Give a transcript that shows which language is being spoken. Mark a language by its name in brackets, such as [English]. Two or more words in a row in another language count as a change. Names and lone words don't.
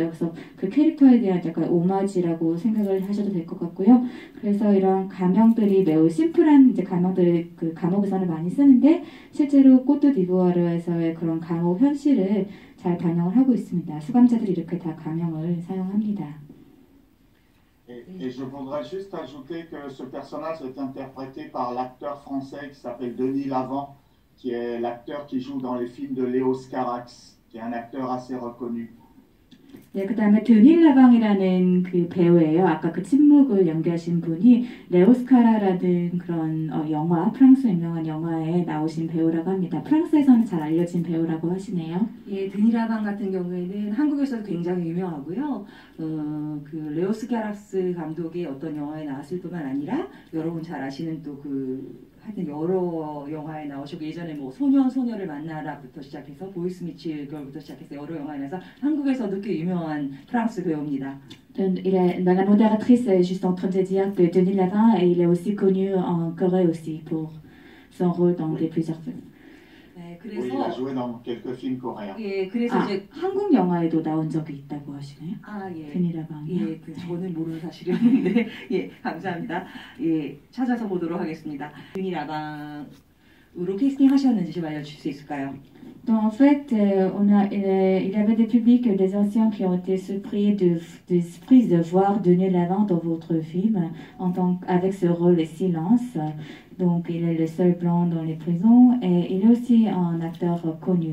[Korean] 그래서 그 캐릭터에 대한 약간 오마지라고 생각을 하셔도 될 것 같고요. 그래서 이런 가명들이 매우 심플한 이제 가명들을 그 감옥에서는 많이 쓰는데 실제로 코트 디부아르에서의 그런 감옥 현실을 잘 반영을 하고 있습니다. 수감자들이 이렇게 다 가명을 사용합니다. [French] Et je voudrais juste ajouter que ce personnage est interprété par l'acteur français qui s'appelle Denis Lavant, qui est l'acteur qui joue dans les films de Léo Scarax, qui est un acteur assez reconnu. [Korean] 네, 그 다음에 드닐 라방이라는 그 배우예요. 아까 그 침묵을 연기하신 분이 레오스카라라는 그런 영화, 프랑스 유명한 영화에 나오신 배우라고 합니다. 프랑스에서는 잘 알려진 배우라고 하시네요. 예, 드닐 라방 같은 경우에는 한국에서도 굉장히 유명하고요. 그 레오스카락스 감독의 어떤 영화에 나왔을 뿐만 아니라 여러분 잘 아시는 또 하여튼 여러 영화에 나오셨고 예전에 뭐 소녀를 만나라부터 시작해서 보이스미치 걸부터 시작해서 여러 영화에 나와서 한국에서도 꽤 유명한 프랑스 배우입니다. [French] La modératrice est juste en train de dire que Denis Lavant, il est aussi connu en Corée aussi pour son rôle dans plusieurs films. [Korean] 네, [French] Oui, il a joué dans quelques films coréens. [Korean] 예, 그래서 이제 한국 영화에도 나온 적이 있다고 하시네요. 예. 드닐 라방이요. 예, 저는 모르는 사실이었는데 예, 감사합니다. 예, 찾아서 보도록 하겠습니다. 드닐 라방으로 캐스팅 하셨는지 좀 알려주실 수 있을까요? [French] Donc en fait, il y avait des publics, des anciens qui ont été surpris de voir Denis Lavant dans votre film avec ce rôle Silence. Donc il est le seul blanc dans les prisons et il est aussi un acteur connu.